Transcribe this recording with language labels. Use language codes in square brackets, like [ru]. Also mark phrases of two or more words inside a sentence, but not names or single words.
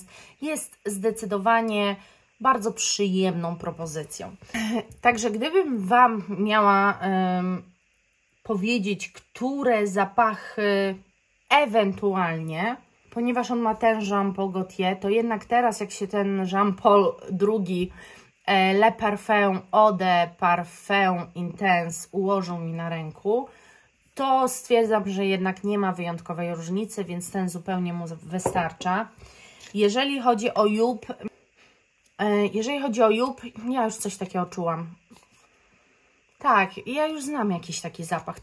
[pl] Jest zdecydowanie bardzo przyjemną propozycją. Także gdybym Wam miała powiedzieć, które zapachy ewentualnie, ponieważ on ma ten Jean Paul Gaultier, to jednak teraz jak się ten Jean Paul II Le Parfum Eau de Parfum Intense ułożył mi na ręku, to stwierdzam, że jednak nie ma wyjątkowej różnicy, więc ten zupełnie mu wystarcza. Jeżeli chodzi o Joop, ja już coś takiego czułam. Tak, ja już znam jakiś taki zapach.